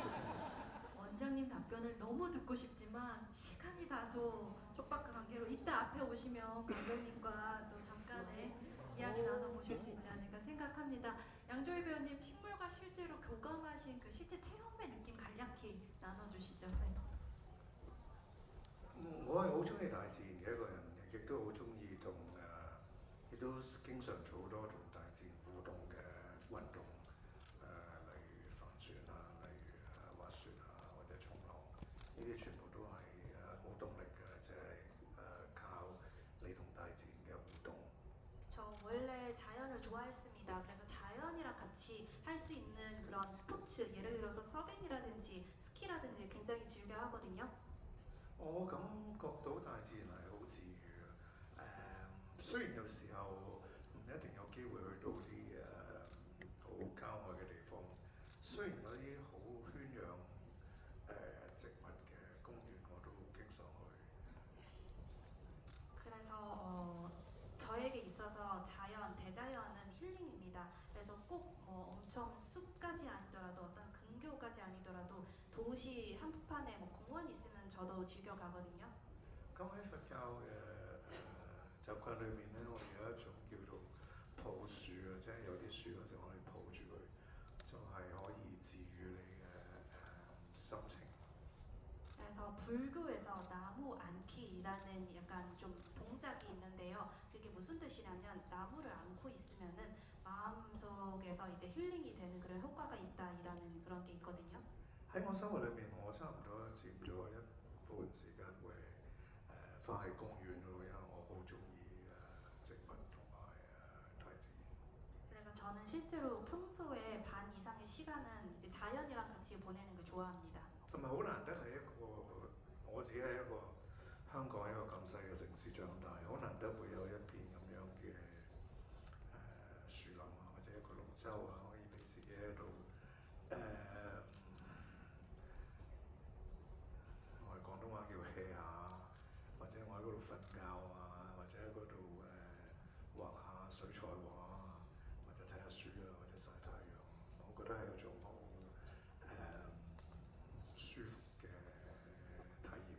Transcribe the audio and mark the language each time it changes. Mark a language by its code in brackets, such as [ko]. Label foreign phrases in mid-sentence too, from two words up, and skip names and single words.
[ko] 원장님 답변을 너무 듣고 싶지만 시간이 다소 촉박한 관계로 이따 앞에 오시면 감독님과 또 잠깐의 이야기 나눠보실 수 있지 않을까 생각합니다. 양조희 배우님 식물과 실제로 교감하신 그 실제 체험의 느낌 간략히 나눠주시죠. 네. [yue] 我係好中意大自然嘅一個人嘅，亦都好中意亦都經常做好多同大自然互動嘅運動，例如帆船例如滑雪或者衝浪，呢啲全部都係冇動力嘅，即係靠你同大自然嘅互動。 [ko] 저 원래 자연을 좋아했습니다. 그래서 자연이랑 같이 할 수 있는 그런 스포츠, 예를 들어서 서빙이라든지 스키라든지 굉장히 즐겨 하거든요. [yue] 我感覺到大自然係好治愈嘅。雖然有時候唔一定有機會去到啲好郊外嘅地方，雖然嗰啲好圈養植物嘅公園我都經常去。 [ko] 그래서 저에게 있어서 대자연은 힐링입니다. 그래서 꼭 뭐 엄청 숲까지 아니더라도 어떤 근교까지 아니더라도 도시 한복판에 뭐 공원이 있으면 저도 즐겨 가거든요. [yue] 咁喺佛教嘅習慣裏面咧，我哋有一種叫做抱樹啊，即係有啲樹嗰時我哋抱住佢，就係可以治愈你嘅心情。 [ko] 그래서 불교에서 나무 안기라는 약간 좀 동작이 있는데요. 그게 무슨 뜻이냐면 나무를 안고 있으면은 마음속에서 이제 힐링이 되는 그런 효과가 있다라는 그런 게 있거든요. [yue] 喺我生活裏面，我差唔多佔咗一半時間會花喺公園嗰度，因為我好中意植物同埋大自然。 [ko] 그래서 저는 실제로 평소에 반 이상의 시간은 이제 자연이랑 같이 보내는 걸 좋아합니다. [yue] 同埋好難得係我自己係一個香港一個咁細嘅城市長大，好難得會有一片咁樣嘅樹林或者一個綠洲可以俾自己喺度我哋廣東話叫 hea 下，或者我喺嗰度瞓覺或者喺嗰度畫下水彩畫或者睇下書或者曬太陽，我覺得係一種好舒服嘅體驗。